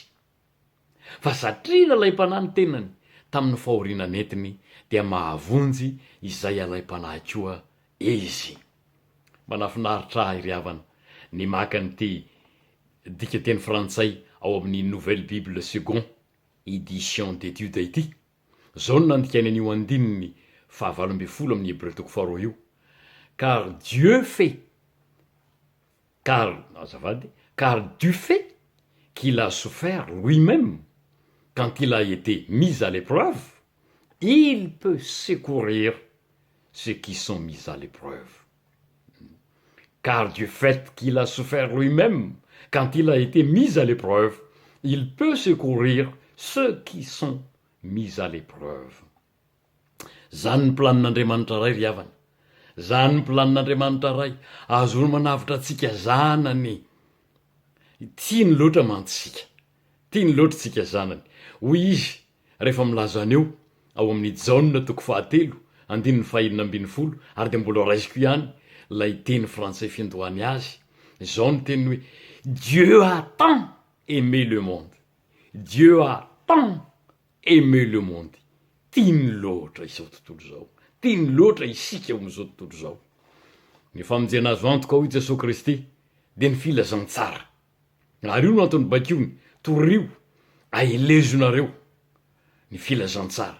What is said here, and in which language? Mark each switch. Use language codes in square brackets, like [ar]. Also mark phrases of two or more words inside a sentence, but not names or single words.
[mg] Fa satria nalaim-panahy ny tenany tamin'ny fahoriana nentiny dia mahavonjy izay alaim-panahy koa izy. Manafinaritra iry havana ny maka an'ity dika teny frantsay ao amin'ny Nouvelle Bible Second édition d'étude ity. Zao no nandikany an'io andininy 5:20 amin'ny Hébreu 2 io. [fr] Car du fait qu'il a souffert lui-même quand il a été mis à l'épreuve, il peut secourir ceux qui sont mis à l'épreuve. Car du fait qu'il a souffert lui-même quand il a été mis à l'épreuve, il peut secourir ceux qui sont mis à l'épreuve. [mg] Zany ny planin'Andriamanitra ray ry havana. Zany ny planin'Andriamanitra ray azo manavitra antsika zanany. Tiany loatra mantsika. Tiany loatra tsika zanany. Hoy izy rehefa milaza aneo ao amin'ny Jaona 2:5 ary de mbola raisiko ihany lay teny frantsay fiandohany azy. Zao ny teny hoe: [fr] Dieu a tant aimé le monde. Dieu a tant aimé le monde. [mg] Tiany loatra izao tontolo zao. Tiany loatra isika eo am'izao tontolo zao. Ny famonjena azo antoka ao i Jesosy Kristy de ny filazantsara. Ary io no antony bakiony, torio, aelezonareo ny filazantsara.